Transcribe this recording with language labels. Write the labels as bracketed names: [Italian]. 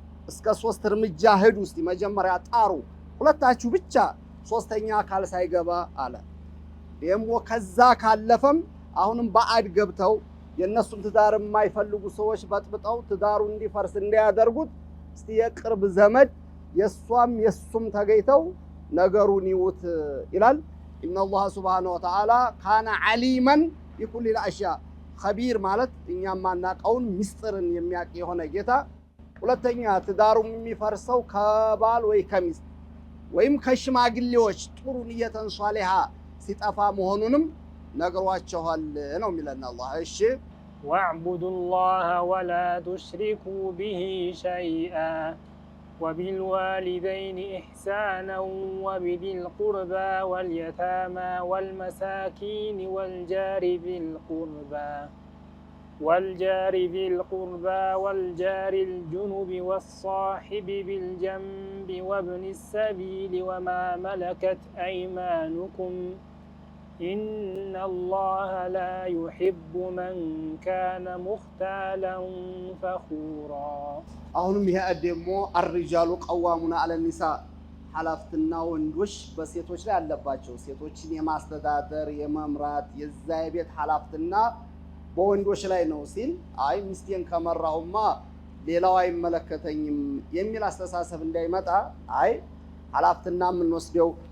[Amharic] እስከ 3 እርምጃ ሄዱ። እስቲ መጀመሪያ ጣሩ፣ ሁለታችሁ ብቻ፣ ሶስተኛ አካል ሳይገባ አለ። ደግሞ ከዛ ካለፈም አሁንም ባዕድ ገብተው የነሱን ትዳር የማይፈልጉ ሰዎች በጥብጠው ትዳሩ እንዲፈርስ እንዳያደርጉት እስቲ የቅርብ ዘመድ የሷም የሱም ተገይተው ነገሩን ይውት ይላል። [Arabic] ኢነላህ ሱብሓነሁ ወተዓላ ካነ ዓሊመን ቢኩሊ አሽያ ኸቢር [Amharic] ማለት እኛም ማናቀውን ሚስጥርን የሚያውቅ የሆነ ጌታ። ሁለተኛ ትዳሩም የሚፈርሰው ከባል ወይ ከሚስት ወይም ከሽማግሌዎች ጥሩ [Arabic] ንየተን ሷሊሃ [Amharic] ሲጠፋ መሆኑንም ነግሯቸዋል ነው የሚለን አላህ። እሺ [Arabic] واعبدوا الله ولا تشركوا به شيئا وبالوالدين إحسانا وبذي القربى واليتامى والمساكين والجار ذي القربى والجار الجنب والصاحب بالجنب وابن السبيل وما ملكت أيمانكم إن الله لا يحب من كان مختالا فخورا [Amharic] አሁንም ይሄ ደግሞ [Arabic] الرجال قوامون على النساء [Amharic] ሐላፍትና ወንዶች በሴቶች ላይ አለባቸው። ሴቶችን የማስተዳደር የመምራት የዛ የቤት ሐላፍትና በወንዶች ላይ ነው ሲል አይ ሚስቴን ከመራሁማ ሌላው አይመለከተኝም የሚል አስተሳሰብ እንዳይመጣ አይ ሐላፍትና የምንወስደው